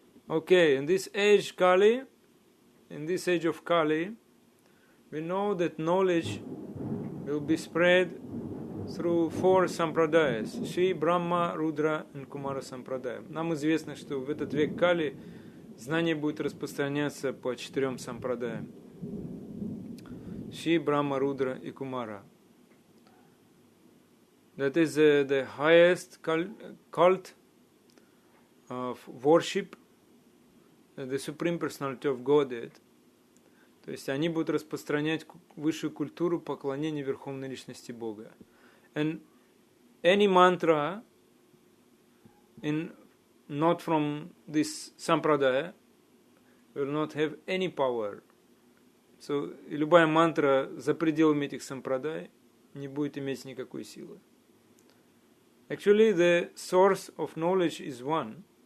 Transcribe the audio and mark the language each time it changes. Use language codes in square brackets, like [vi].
[en] Okay, in this age Kali, in this age of Kali, we know that knowledge will be spread through 4 сампрадаяс. [ru] Шри, Брахма, Рудра и Кумара сампрадая. Нам известно, что в этот век Кали знание будет распространяться по 4 сампрадаям. Шри, Брахма, Рудра и Кумара. [en] That is the highest cult of worship, the Supreme Personality of Godhead. [ru] То есть они будут распространять высшую культуру поклонения Верховной Личности Бога. [en] And any mantra not from this sampradaya will not have any power. [ru] So, любая мантра за пределами этих сампрадай не будет иметь никакой силы. [en] Actually, the source of knowledge is one.